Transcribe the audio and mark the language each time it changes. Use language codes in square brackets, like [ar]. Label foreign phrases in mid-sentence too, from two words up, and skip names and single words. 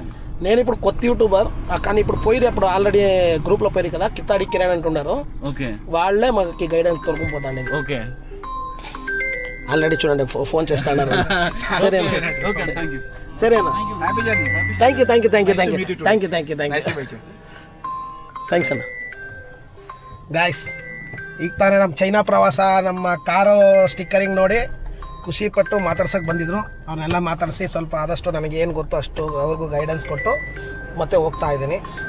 [te] నేను ఇప్పుడు కొత్త యూట్యూబర్, కానీ ఇప్పుడు పోయి అప్పుడు ఆల్రెడీ గ్రూప్లో పోయి కదా, కిత్తాడి కిరణ్ అంటున్నారు. ఓకే. వాళ్ళే మాకు గైడెన్స్ తొలగిపోతాండి. ఓకే. ఆల్రెడీ చూడండి ఫోన్ చేస్తాను. సరేనా? సరేనా? [en] thank you [kn] ಥ್ಯಾಂಕ್ಸ್ ಅಣ್ಣ. ಗಾಯ್ಸ್, ಈಗ ತಾನೇ ನಮ್ಮ ಚೈನಾ ಪ್ರವಾಸ ನಮ್ಮ ಕಾರು ಸ್ಟಿಕ್ಕರಿಂಗ್ ನೋಡಿ ಖುಷಿಪಟ್ಟು ಮಾತಾಡ್ಸೋಕ್ಕೆ ಬಂದಿದ್ರು. ಅವ್ರನ್ನೆಲ್ಲ ಮಾತಾಡಿಸಿ ಸ್ವಲ್ಪ ಆದಷ್ಟು ನನಗೆ ಏನು ಗೊತ್ತು ಅಷ್ಟು ಅವ್ರಿಗೂ ಗೈಡೆನ್ಸ್ ಕೊಟ್ಟು ಮತ್ತೆ ಹೋಗ್ತಾ ಇದ್ದೀನಿ.